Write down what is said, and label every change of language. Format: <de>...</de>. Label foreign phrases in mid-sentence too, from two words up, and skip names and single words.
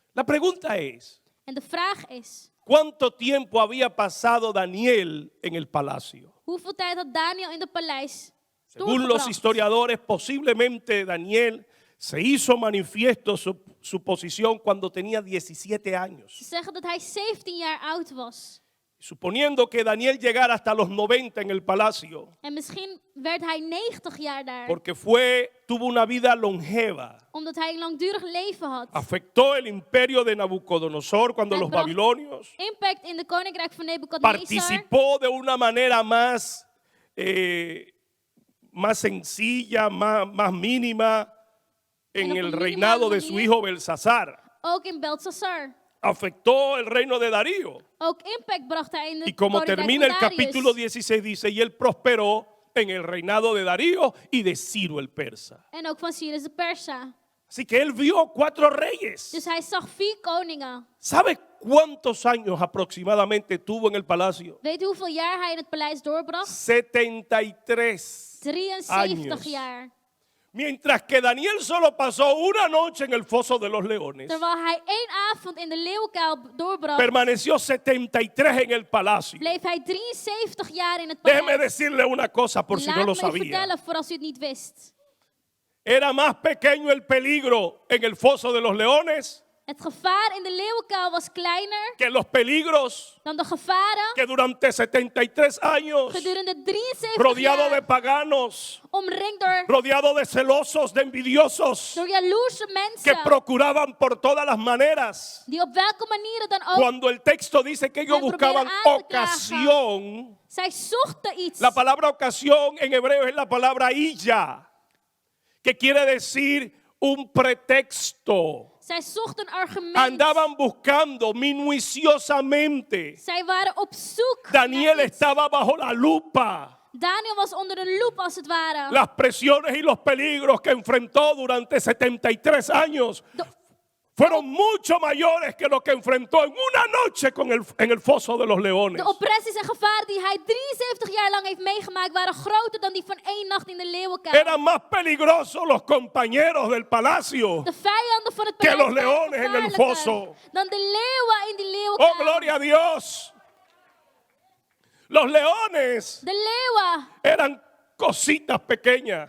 <es>La pregunta es,</es> <nl>En de vraag is,</nl> <es>¿cuánto tiempo había pasado Daniel en el palacio?</es> <nl>hoeveel tijd had Daniel in het paleis</nl> <es>Según los</es> <nl>doorgebracht?</nl> <es>historiadores, posiblemente Daniel se hizo manifiesto su posición cuando tenía 17 años.</es> <nl>Ze zeggen dat hij 17 jaar oud was.</nl> <es>Suponiendo que Daniel llegara hasta los 90 en el palacio,</es> <nl>En misschien werd hij 90 jaar daar.</nl> <es>porque tuvo una vida longeva.</es> <nl>Omdat hij een langdurig leven had.</nl> <es>Afectó el imperio de Nabucodonosor cuando</es> <nl>Hij</nl> <es>los</es> <nl>bracht</nl> <es>babilonios.</es> <nl>Impact in de koninkrijk van Nebukadnezar.</nl> <es>Participó de una manera más sencilla, más mínima en</es> <nl>En op</nl> <es>el</es> <nl>een</nl> <es>reinado</es> <nl>minimale</nl> <es>de su</es> <nl>manier.</nl> <es>hijo Belsasar.</es> <nl>Ook in Belshazzar.</nl> <es>Afectó el reino de Darío.</es> <nl>Ook impact bracht hij in de</nl> <es>Y como</es> <nl>koninkrijk</nl> <es>termina el</es> <nl>van Darius.</nl> <es>capítulo 16 dice, y él prosperó en el reinado de Darío y de Ciro el persa.</es> <nl>En ook van Cyrus de Persa.</nl> <es>Así que él vio 4 reyes.</es> <nl>Dus hij zag 4 koningen.</nl> <es>¿Sabe cuántos años aproximadamente tuvo en el palacio?</es> <nl>Weet u hoeveel jaar hij in het paleis doorbracht?</nl> <es>73</es> <nl>73</nl> <es>años.</es> <nl>jaar.</nl> <es>Mientras que Daniel solo pasó una noche en el foso de los leones,</es> <nl>Terwijl hij 1 avond in de leeuwenkuil doorbracht,</nl> <es>permaneció 73 en el palacio.</es> <nl>bleef hij 73 jaar in het</nl> <es>Déjeme</es> <nl>paleis.</nl> <es>decirle una cosa por si</es> <nl>Laat</nl> <es>no lo</es> <nl>me u</nl> <es>sabía.</es> <nl>vertellen voor als u het niet wist.</nl> <es>Era más pequeño el peligro en el foso de los leones</es> <nl>Het gevaar in de leeuwenkuil was kleiner</nl> <es>que los peligros</es> <nl>dan de gevaren</nl> <es>que durante 73 años,</es> <nl>gedurende 73</nl> <es>rodeado de</es> <nl>jaar</nl> <es>paganos,</es> <nl>omringd door,</nl> <es>rodeado de celosos, de envidiosos,</es> <nl>door jaloerse</nl> <es>que</es> <nl>mensen.</nl> <es>procuraban por todas las maneras.</es> <nl>Die op welke manieren dan ook.</nl> <es>Cuando el texto dice que ellos</es> <nl>Hij</nl> <es>buscaban</es> <nl>probeerde aan te</nl> <es>ocasión,</es> <nl>Zij zochten iets.</nl> <es>la palabra ocasión en hebreo es la palabra illa, que quiere decir un pretexto.</es> <nl>Zij zochten argument.</nl> <es>Andaban buscando minuciosamente.</es> <nl>Zij waren op zoek.</nl> <es>Daniel</es> <nl>naar iets.</nl> <es>estaba bajo la lupa.</es> <nl>Daniel was onder de loep als het ware.</nl> <es>Las presiones y los peligros que enfrentó durante 73 años</es> <nl>De,</nl> <es>fueron mucho mayores que lo que enfrentó en una noche en el foso de los leones.</es> <nl>de oppressies en gevaren die hij 73 jaar lang heeft meegemaakt waren groter dan die van 1 nacht in de leeuwenkuil.</nl> <es>Eran más peligrosos los compañeros del palacio</es> <nl>De vijanden van het</nl> <es>que</es> <nl>paleis</nl> <es>los</es> <nl>waren</nl> <es>leones en el</es> <nl>gevaarlijker</nl> <es>foso.</es> <nl>dan de leeuwen in die leeuwenkuil.</nl> <es>Oh, gloria a Dios. Los leones</es> <nl>De leeuwen</nl> <es>eran cositas pequeñas</es>